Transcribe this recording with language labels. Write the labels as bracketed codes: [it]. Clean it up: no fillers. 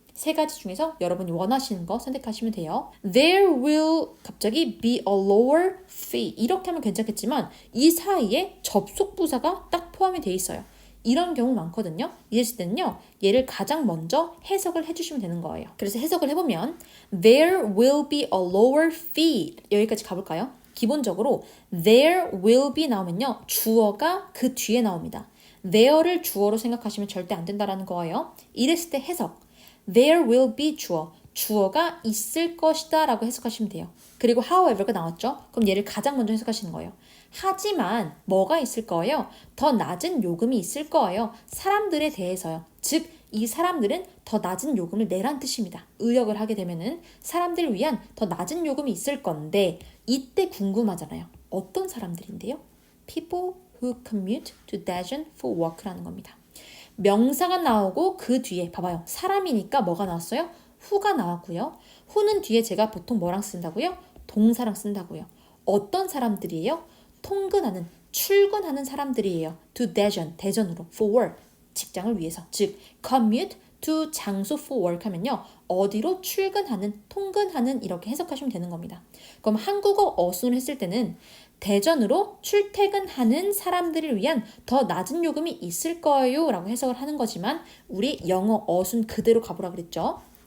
[ko] 세 가지 중에서 여러분이 원하시는 거 선택하시면 돼요. [en] There will [ko] 갑자기 [en] be a lower fee [ko] 이렇게 하면 괜찮겠지만 이 사이에 접속 부사가 딱 포함이 돼 있어요. 이런 경우 많거든요. 이랬을 때는요. 얘를 가장 먼저 해석을 해주시면 되는 거예요. 그래서 해석을 해보면 [en] There will be a lower fee [ko] 여기까지 가볼까요? 기본적으로 [en] there will be [ko] 나오면요. 주어가 그 뒤에 나옵니다. there를 주어로 생각하시면 절대 안 된다라는 거예요. 이랬을 때 해석 [en] There will be [ko] 주어 주어가 있을 것이다 라고 해석하시면 돼요. 그리고 however가 나왔죠? 그럼 얘를 가장 먼저 해석하시는 거예요. 하지만 뭐가 있을 거예요? 더 낮은 요금이 있을 거예요. 사람들에 대해서요. 즉, 이 사람들은 더 낮은 요금을 내란 뜻입니다. 의역을 하게 되면은 사람들을 위한 더 낮은 요금이 있을 건데 이때 궁금하잖아요. 어떤 사람들인데요? [en] People who commute to Daejeon for work [ko] 라는 겁니다. 명사가 나오고 그 뒤에 봐봐요. 사람이니까 뭐가 나왔어요? who가 나왔고요. who는 뒤에 제가 보통 뭐랑 쓴다고요? 동사랑 쓴다고요. 어떤 사람들이에요? 통근하는, 출근하는 사람들이에요. [en] to Daejeon, [ko] 대전으로, [en] for work, [ko] 직장을 위해서. 즉, [en] commute to [ko] 장소 for work 하면요. 어디로 출근하는, 통근하는 이렇게 해석하시면 되는 겁니다. 그럼 한국어 어순을 했을 때는 대전으로 출퇴근하는 사람들을 위한 더 낮은 요금이 있을 거예요 라고 해석을 하는 거지만 우리 영어 어순 그대로 가보라 그랬죠.